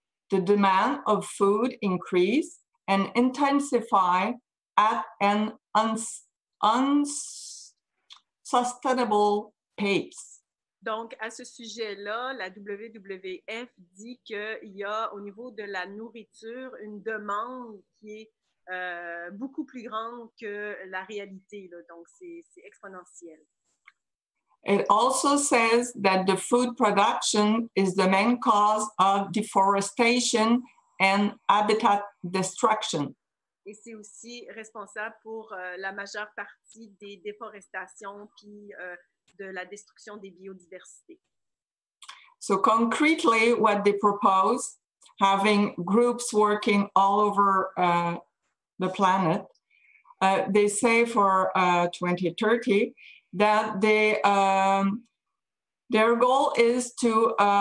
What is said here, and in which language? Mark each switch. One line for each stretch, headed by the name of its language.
English: The demand of food increase and intensify at an unsustainable pace.
French: Donc, à ce sujet-là, la WWF dit qu'il y a au niveau de la nourriture une demande qui est beaucoup plus grande que la réalité, là. Donc, c'est exponentiel.
English: It also says that the food production is the main cause of deforestation and habitat destruction.
French: Et c'est aussi responsable pour la majeure partie des déforestations puis de la destruction des biodiversités.
English: So concretely, what they propose, having groups working all over the planet, they say for 2030 that they, their goal is to